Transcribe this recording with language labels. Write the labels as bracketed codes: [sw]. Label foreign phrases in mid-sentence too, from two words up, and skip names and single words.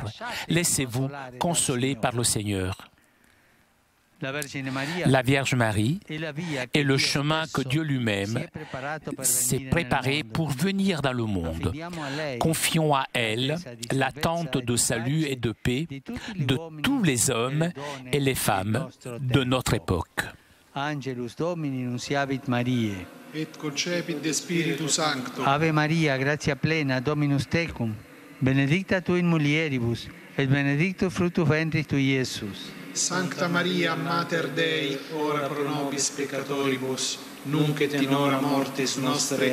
[fr] Laissez-vous consoler par le Seigneur. La Vierge Marie est le chemin que Dieu lui-même s'est préparé pour venir dans le monde. Confions à elle l'attente de salut et de paix de tous les hommes et les femmes de notre époque. [la] Angelus Domini nunciavit Mariae. Et concepit de Spiritu Sancto. Ave Maria, gratia plena, Dominus tecum, benedicta tu in mulieribus, et benedictus fructus ventris tui, Iesus. Sancta Maria, Mater Dei, ora pro nobis peccatoribus, nunc et in hora mortis nostre.